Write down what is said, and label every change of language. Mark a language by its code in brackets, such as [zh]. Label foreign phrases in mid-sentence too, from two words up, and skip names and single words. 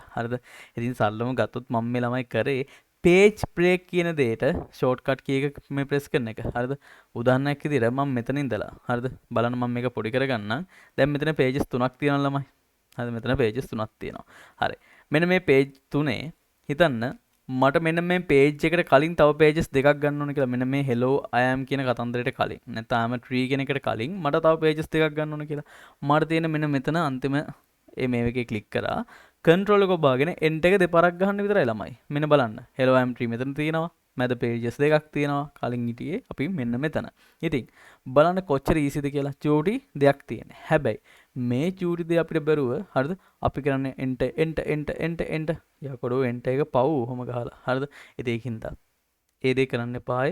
[si] හරිද? ඉතින් සල්ලම ගත්තොත් මම මේ ළමයි කරේ [en] page break [si] කියන දෙයට [en] shortcut key [si] එක මේ press කරන එක. හරිද? උදාහරණයක් විදිහට මම මෙතන ඉඳලා හරිද? බලන්න මම මේක පොඩි කරගන්නම්. දැන් මෙතන pages 3ක් තියෙනවා ළමයි. හරිද? මෙතන pages 3ක් තියෙනවා. හරි. මෙන්න මේ page 3 හිතන්න මට මෙන්න මේ page එකට කලින් තව pages දෙකක් ගන්න ඕන කියලා. මෙන්න මේ [en] hello I am [si] කියන කතන්දරයට කලින්. නැත්නම් [en] I am a tree [si] කියන එකට කලින් මට තව pages දෙකක් ගන්න ඕන කියලා. මට තියෙන මෙන්න මෙතන අන්තිම මේ එකේ ක්ලික් කරා control එක ඔබාගෙන end එක දෙපාරක් ගහන්න විතරයි ළමයි. මෙන්න බලන්න. [en] hello I am tree [si] මෙතන තියෙනවා. මැද pages දෙකක් තියෙනවා. කලින් හිටියේ අපි මෙන්න මෙතන. ඉතින් බලන්න කොච්චර easyද කියලා. චූටි දෙයක් තියෙන. හැබැයි මේ චූටි දෙය අපිට බැරුව හරිද? අපි කරන්නේ enter යකොඩෝ enter එක පව් ඔහොම ගහලා. හරිද? ඉතින් ඒකින්ද ඒ දේ කරන්න එපායි.